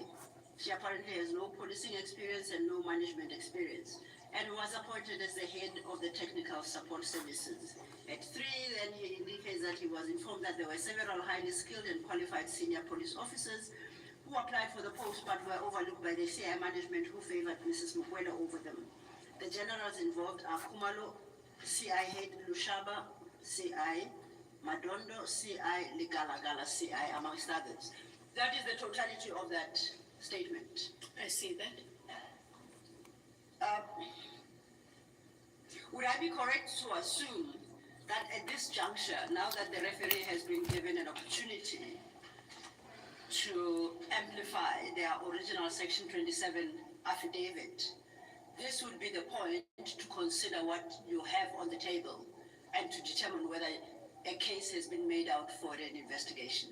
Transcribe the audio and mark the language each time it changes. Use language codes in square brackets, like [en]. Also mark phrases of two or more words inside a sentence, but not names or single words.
[en] She apparently has no policing experience and no management experience, and was appointed as the head of the technical support services. At 3, then he indicates that he was informed that there were several highly skilled and qualified senior police officers who applied for the post but were overlooked by the CI management, who favored Mrs. Mukwela over them. The generals involved are Kumalo, CI head Lushaba, CI, Madondo, CI, Ligalagala, CI, amongst others. That is the totality of that statement. I see that. Would I be correct to assume that at this juncture, now that the referee has been given an opportunity to amplify their original Section 27 affidavit, this would be the point to consider what you have on the table and to determine whether a case has been made out for an investigation?